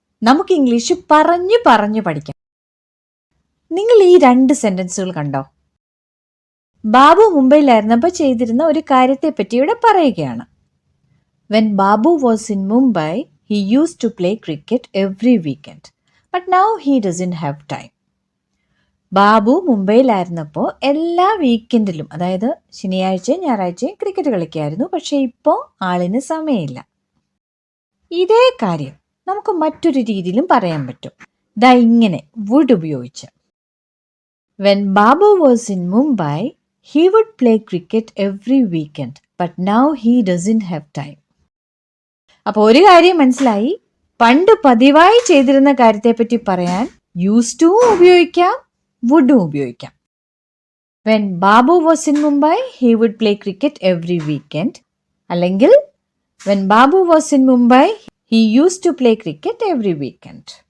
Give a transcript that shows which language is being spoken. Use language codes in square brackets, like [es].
[ml] നമുക്ക് ഇംഗ്ലീഷ് പറഞ്ഞു പറഞ്ഞു പഠിക്കാം. നിങ്ങൾ ഈ 2 സെന്റൻസുകൾ കണ്ടോ? ബാബു മുംബൈയിലായിരുന്നപ്പോൾ ചെയ്തിരുന്ന ഒരു കാര്യത്തെ പറ്റി ഇവിടെ പറയുകയാണ്. [en] When Babu was in Mumbai, he used to play cricket every weekend. But now he doesn't have time. [ml] Babu മുംബൈയിലായിരുന്നപ്പോൾ എല്ലാ വീക്കെൻഡിലും, അതായത് ശനിയാഴ്ചയും ഞായറാഴ്ചയും ക്രിക്കറ്റ് കളിക്കായിരുന്നു. പക്ഷെ ഇപ്പോൾ ആളിന് സമയമില്ല. ഇതേ കാര്യം നമുക്ക് മറ്റൊരു രീതിയിലും പറയാൻ പറ്റും. ദാ ഇങ്ങനെ വുഡ് ഉപയോഗിച്ച്. [en] When Babu was in Mumbai, he would play cricket every weekend. But now he doesn't have time. [ml] അപ്പോൾ ഒരു കാര്യം മനസ്സിലായി. പണ്ട് പതിവായി ചെയ്തിരുന്ന കാര്യത്തെപ്പറ്റി പറയാൻ യൂസ് ടു ഉപയോഗിക്കാം, വുഡും ഉപയോഗിക്കാം. [en] When Babu was in Mumbai, he would play cricket every weekend. അല്ലെങ്കിൽ when Babu was in Mumbai, he used to play cricket every weekend.